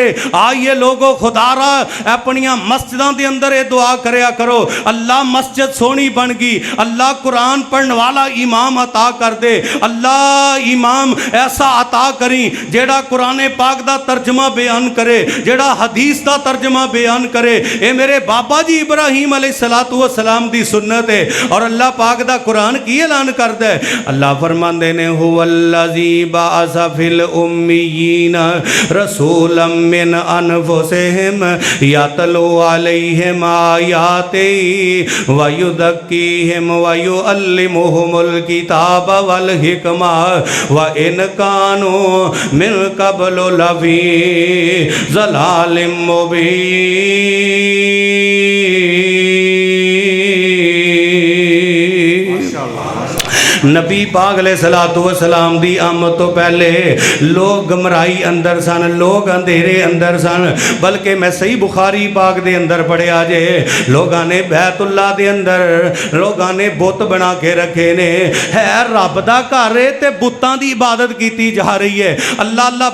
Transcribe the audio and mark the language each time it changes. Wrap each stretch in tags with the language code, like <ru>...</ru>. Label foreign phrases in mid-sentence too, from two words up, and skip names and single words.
<pa>آئیے لوکو خدارا اپنیاں مسجداں دے اندر ایہہ دعا کریا کرو، اللہ مسجد سوہنی بن گئی، اللہ قرآن پڑھن والا امام عطا کر دے، اللہ امام ایسا عطا کریں جیہڑا قرآنِ پاک دا ترجمہ بیان کرے، جیہڑا حدیث دا ترجمہ بیان کرے. ایہہ میرے بابا جی ابراہیم علیہ الصلوٰۃ والسلام دی سنت ہے. اور اللہ پاک دا قرآن کی اعلان کردا ہے، اللہ فرماندے نے</pa> <ar>هو الذي بعث في الأميين رسولا منهم يتلو عليهم آياته ويزكيهم ويعلمهم الكتاب والحكمة وإن كانوا من قبل لفي ضلال مبين.</ar> <pa>نبی پاک علیہ الصلوٰۃ والسلام دی آمد توں پہلے لوک گمراہی اندر سن، لوک ہنیرے اندر سن. بلکہ میں صحیح بخاری پاک دے اندر پڑھیا جے لوکاں نے بیت اللہ دے اندر لوکاں نے بت بنا کے رکھے نے، ہے رب دا گھر ہے تے بتاں دی عبادت کیتی جا رہی ہے، اللہ اللہ.</pa>